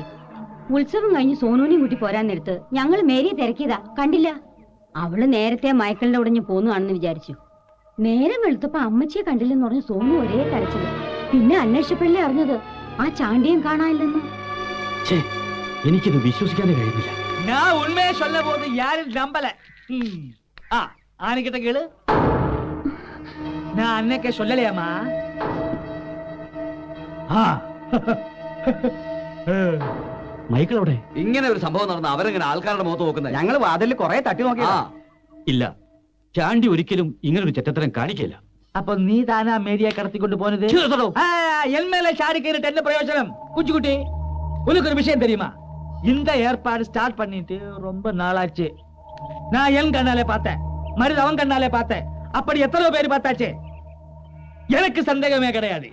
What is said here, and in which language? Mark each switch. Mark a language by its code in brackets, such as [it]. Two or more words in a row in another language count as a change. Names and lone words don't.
[ml] ഉത്സവം കഴിഞ്ഞ് സോനുവിനെയും കൂട്ടി പോരാൻ നേരത്ത് ഞങ്ങൾ മേരിയെ തിരക്കിയതാ, കണ്ടില്ല. അവള് നേരത്തെ മയക്കലിന്റെ ഉടഞ്ഞ് പോന്നുകാണെന്ന് വിചാരിച്ചു. നേരം വെളുത്തപ്പോ അമ്മച്ചിയെ കണ്ടില്ലെന്ന് പറഞ്ഞ് സോനു ഒരേ കരച്ചില്. പിന്നെ അന്വേഷിച്ചപ്പോഴല്ലേ അറിഞ്ഞത് ആ ചാണ്ടിയും കാണാനില്ലെന്ന്. എനിക്കിത് വിശ്വസിക്കാനേ കഴിയുന്നില്ല. [ta] நான் உண்மையை சொல்ல போது யாரும் நம்பல. ஆனிக்கிட்ட கேளு. நான் அன்னைக்கே சொல்லலையாமா? [ml] മൈക്കിൾ അവിടെ? ഇങ്ങനെ ഒരു സംഭവം നടന്ന അവരെങ്ങനെ ആൾക്കാരുടെ മുഖത്ത് നോക്കുന്നത്? ഞങ്ങൾ വാതിലിൽ കുറെ തട്ടി നോക്കിയാ. ഇല്ല, ചാണ്ടി ഒരിക്കലും ഇങ്ങനൊരു ചെറ്റത്തരം കാണിക്കില്ല. [ta] அப்ப நீ தானா மேரியா கடத்திக்கொண்டு போனது? என் மேல சாடி கேட்டு என்ன பிரயோஜனம்? குஞ்சுக்குட்டி, உனக்கு ஒரு விஷயம் தெரியுமா? இந்த ஏற்பாடு ஸ்டார்ட் பண்ணிட்டு ரொம்ப நாளாச்சு. நான் என் கண்ணாலே பார்த்தேன், மருது அவன் கண்ணாலே பார்த்தேன். அப்படி எத்தனை பேர் பார்த்தாச்சு? எனக்கு சந்தேகமே கிடையாது.